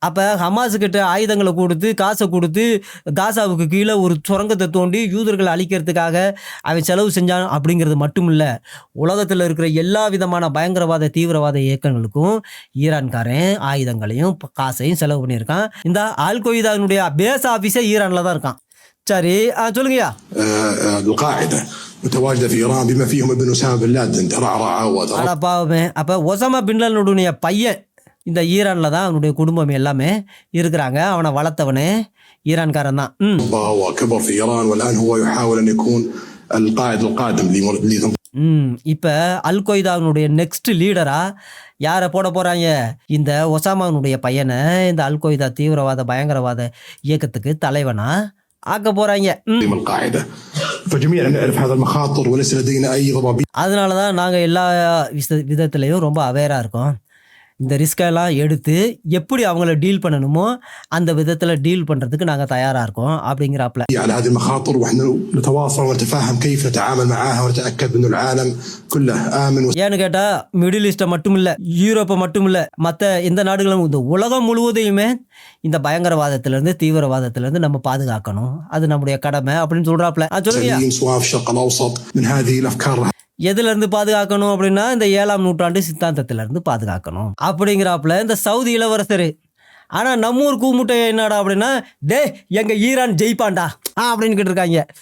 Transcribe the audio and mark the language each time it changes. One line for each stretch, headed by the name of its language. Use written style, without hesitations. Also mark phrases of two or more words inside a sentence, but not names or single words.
Tamil: அப்ப ஹமாஸ் கிட்ட ஆயுதங்களை கொடுத்து, காசை கொடுத்து, காசாவுக்கு கீழே ஒரு சுரங்கத்தை தோண்டி யூதர்களை அழிக்கிறதுக்காக அவன் செலவு செஞ்சான் அப்படிங்கிறது மட்டும் இல்ல, உலகத்தில் இருக்கிற எல்லா விதமான பயங்கரவாத தீவிரவாத இயக்கங்களுக்கும் ஈரான்காரன் ஆயுதங்களையும் காசையும் செலவு பண்ணியிருக்கான். இந்த அல் கொய்தாவினுடைய
English: base office
Tamil: ஈரான்ல தான் இருக்கான். சரி, சொல்லுங்கய்யா.
Arabic: متواجدة في إيران بما فيهم ابن أسامة بن لادن ترعرع وترعرع
Tamil: ஆனா பாவமே அப்போ ஒசாமா பின்லாடனுடைய பையன் இந்த ஈரானில் தான் அவனுடைய குடும்பம் எல்லாமே இருக்கிறாங்க. அவனை வளர்த்தவனே ஈரான்காரன் தான்.
Arabic: وكبر في إيران والآن هو يحاول أن يكون القائد القادم
Tamil: இப்போ அல் கொய்தாவினுடைய
English: next leader
Tamil: யாரை போட போறாங்க? இந்த ஒசாமாவுடைய பையனை இந்த அல் கொய்தா தீவிரவாத பயங்கரவாத இயக்கத்துக்கு தலைவனா ஆக்க போறாங்க.
Arabic: القاعدة فجميعا نعرف هذا المخاطر وليس لدينا أي ضبابية.
Tamil: அதனால தான் நாங்கள் எல்லா விதத்துலையும் ரொம்ப அவேராக இருக்கோம். இந்த ரிஸ்கெல்லாம் எடுத்து எப்படி அவங்கள டீல் பண்ணணுமோ அந்த விதத்தில் டீல் பண்ணுறதுக்கு நாங்கள் தயாராக இருக்கோம் அப்படிங்கிறாப்புல.
Arabic: على هذه المخاطر ونحن نتواصل ونتفاهم كيف نتعامل معها ونتأكد أن العالم كله آمن.
Tamil: ஏன்னு கேட்டால் மிடில் ஈஸ்ட்டை மட்டும் இல்லை, யூரோப்பை மட்டும் இல்லை, மற்ற எந்த நாடுகளும் இந்த உலகம் முழுவதையுமே இந்த பயங்கரவாதத்திலேருந்து தீவிரவாதத்திலேருந்து நம்ம பாதுகாக்கணும். அது நம்முடைய கடமை அப்படின்னு சொல்கிறாப்புல. சொல்லுங்க,
Arabic: سواء في الشرق الأوسط من هذه الأفكار.
Tamil: எதுலேருந்து பாதுகாக்கணும் அப்படின்னா இந்த 7ஆம் நூற்றாண்டு சித்தாந்தத்திலேருந்து பாதுகாக்கணும் அப்படிங்கிறாப்புல இந்த சவுதி இளவரசர். ஆனால் நம்ம ஊர் கூமுட்டை என்னடா அப்படின்னா, டே எங்கள் ஈரான் ஜெயிப்பான்டா அப்படின்னு கேட்டிருக்காங்க.